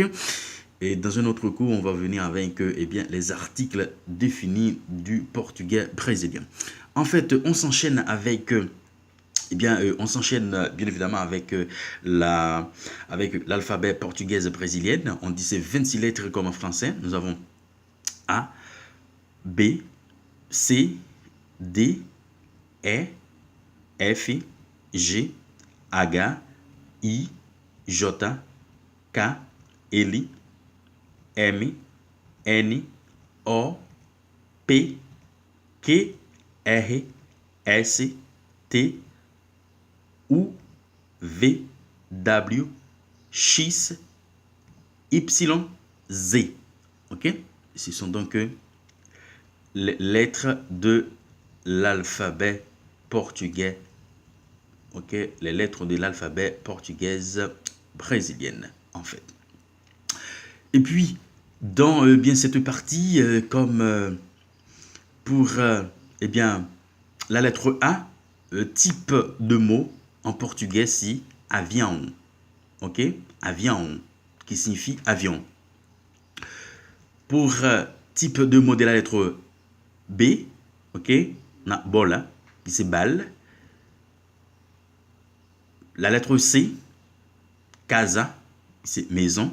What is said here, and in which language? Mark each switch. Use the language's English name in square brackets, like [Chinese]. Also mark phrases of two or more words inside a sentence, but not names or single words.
[French] Et dans un autre cours, on va venir avec les articles définis du portugais brésilien. En fait, on s'enchaîne avec on s'enchaîne bien évidemment avec l'alphabet portugaise brésilienne. On dit c'est 26 lettres comme en français. Nous avons A, B, C, D, E, F, G, H, I, J, K, L, M, N, O, P, Q, R, S, T, U, V, W, X, Y, Z. Ok? Ce sont donc les lettres de l'alphabet portugais. Ok? Les lettres de l'alphabet portugaise brésilienne, en fait. Et puis, dans cette partie, comme pour la lettre A, type de mot en portugais, c'est avião. Ok? Avião, qui signifie avion. Pour type de mot de la lettre B, ok? On a bola, qui c'est balle. La lettre C, casa, c'est maison.